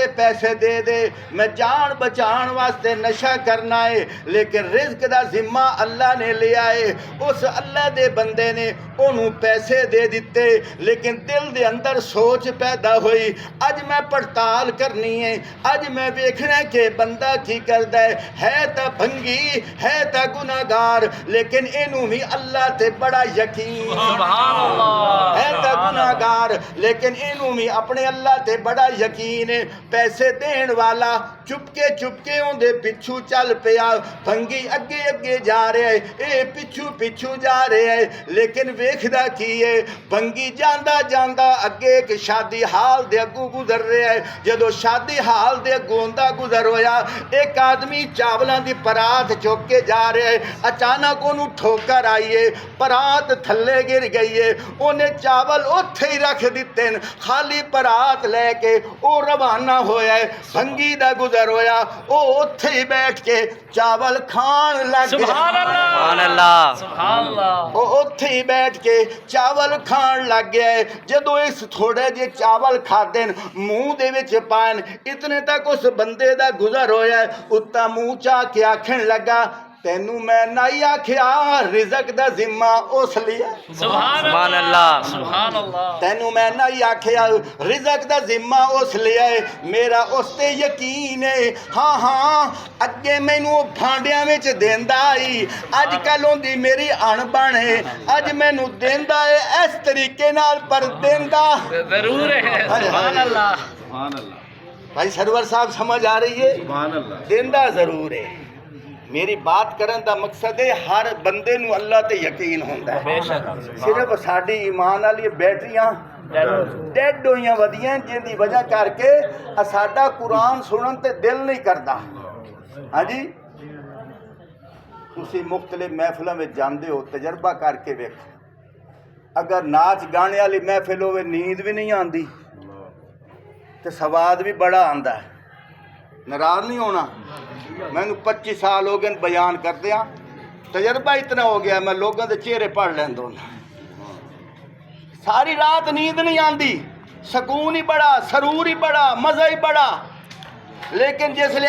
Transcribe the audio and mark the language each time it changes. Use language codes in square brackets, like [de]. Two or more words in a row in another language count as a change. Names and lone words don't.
[pa] پیسے دے دے میں جان بچان واسطے نشہ کرنا ہے لیکن رزق دا ذمہ اللہ نے لیا ہے اس اللہ دے بندے نے انہوں پیسے دے دیتے لیکن دل دے اندر سوچ پیدا ہوئی اج میں پڑتال کرنی ہے اج میں ویکھنا کہ بندہ کی کردا ہے تا بھنگی ہے تا گناہگار لیکن انہوں بھی اللہ تے بڑا یقین [ar] سبحان اللہ [pa] ہے تا گناہگار لیکن انہوں بھی اپنے اللہ تے بڑا یقین ہے پیسے دین والا چپکے ہوں دے پچھو چل پیا بھنگی اگے اگے جا رہے ہیں اے پچھو جا رہے ہیں لیکن ویکھدا کی ہے بھنگی جاندہ اگے ایک شادی حال دے اگو گزر رہے ہیں جدو شادی حال دے گوندا گزر ہویا ایک آدمی چاولاں دی پرات چوک کے جا رہے ہیں اچانک انہوں ٹھوکر آئی ہے پرات تھلے گر گئی ہے انہیں چاول اوتھے ہی رکھ دیتے ہیں خالی پرات لے کے او روانہ ہویا ہے بھنگی دا گزر ہویا او اوتھے ہی بیٹھ کے چاول کھان لگ گیا [ar] سبحان اللہ سبحان اللہ [pa] او اوتھے ہی بیٹھ کے چاول کھان لگ گیا ہے جدو اس تھوڑے جے چاول کھادے منہ دے وچ پائن اتنے تک اس بندے دا گزر ہویا ہے اتا منہ چا کے آکھن لگا تینوں میں نہیں آکھیا رزق دا ذمہ اس لیا [ar] سبحان اللہ سبحان اللہ [pa] تینوں میں نہیں آکھیا رزق دا ذمہ اس لیا ہے میرا اس تے یقین ہے ہاں اگے مینوں بھانڈیاں وچ دیندا آئی اج کل ہوندی میری اਣ بਣ ہے اج مینوں دیندا ہے اس طریقے نال پر دیندا ضرور ہے [ar] سبحان اللہ سبحان اللہ [pa] بھائی سرور صاحب سمجھ آ رہی ہے [ar] سبحان اللہ [pa] دیندا ضرور ہے میری بات کرن دا مقصد ہے ہر بندے نو اللہ تے یقین ہوندا ہے بے شک صرف ساڈی ایمان والی بیٹریاں ڈیڈ ہوئیاں ودیاں جن دی وجہ کر کے ساڈا قرآن سنن تے دل نہیں کردا ہاں جی تسی مختلف محفلاں وچ جاندے ہو تجربہ کر کے ویکھو اگر ناچ گانے والی محفل ہوے نیند بھی نہیں آندی تے سواد بھی بڑا آندا ہے ناراض نہیں ہونا میں 25 سال ہو گئے بیان کردے ہاں تجربہ اتنا ہو گیا میں لوگوں دے چہرے پڑھ لیندہ ہوں ساری رات نیند نہیں آندی سکون ہی بڑا سرور ہی بڑا مزہ ہی بڑا لیکن جس لئے